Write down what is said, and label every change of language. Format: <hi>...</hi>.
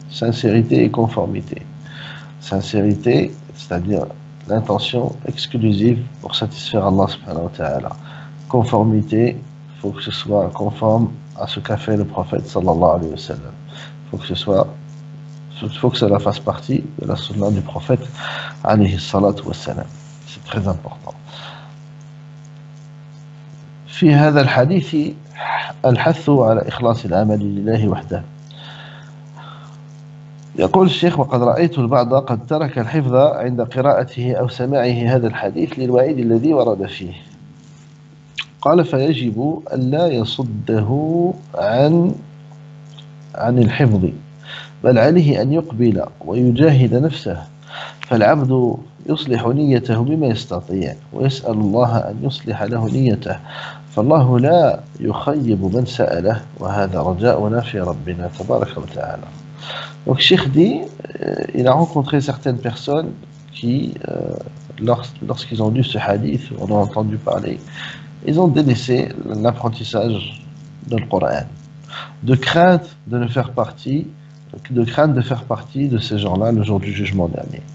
<fr>Sincérité et conformité. Sincérité, c'est-à-dire l'intention exclusive pour satisfaire Allah subhanahu wa ta'ala. Conformité, il faut que ce soit conforme à ce qu'a fait le prophète sallallahu alayhi wa sallam. Il faut que cela fasse partie de la sunna du prophète alayhi salatu wa sallam. C'est très important.</fr> <ar>في هذا الحديث الحث على إخلاص العمل لله وحده. يقول الشيخ وقد رأيت البعض قد ترك الحفظ عند قراءته أو سماعه هذا الحديث للوعيد الذي ورد فيه. قال فيجب ألا يصده عن الحفظ بل عليه أن يقبل ويجاهد نفسه فالعبد يصلح نيته بما يستطيع ويسأل الله أن يصلح له نيته فالله لا يخيب من سأله وهذا رجاؤنا في ربنا تبارك وتعالى.</ar> <fr>Donc Cheikh dit, il a rencontré certaines personnes qui, lorsqu'ils ont lu ce hadith, on a entendu parler, ils ont délaissé l'apprentissage du Coran, de crainte de faire partie de ces gens-là le jour du jugement dernier.</fr>